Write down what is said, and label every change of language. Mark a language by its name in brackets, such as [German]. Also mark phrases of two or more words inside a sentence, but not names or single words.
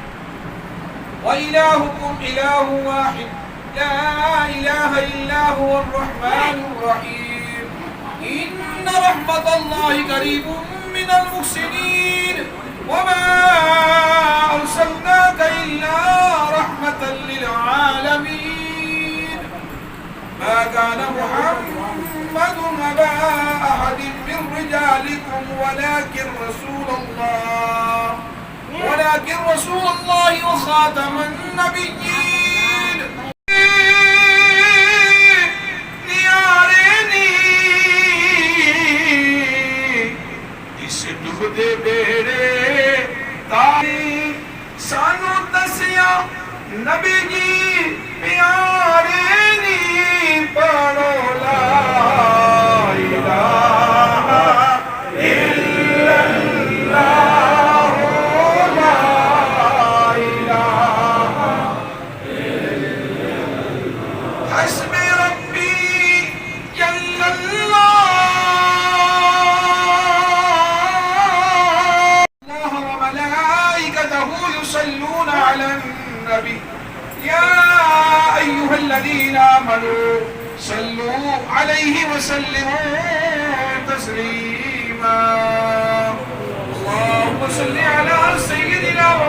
[Arabic] وإلهكم إله واحد لا إله إلا هو الرحمن الرحيم إن رحمة الله قريب من المحسنين وما أرسلناك إلا رحمة للعالمين ما كان محمد أبا أحد من رجالكم ولكن رسول الله وخاتم النبيين [Punjabi] دے بیڑے تاری سانو دسیا نبی جی پیارے نی پڑھو [Arabic] لا الہ الا اللہ لا الہ الا اللہ حسب ربی جل اللہ يصلون على النبي يا أيها الذين آمنوا صلوا عليه وسلموا تسليما اللهم صل على سيدنا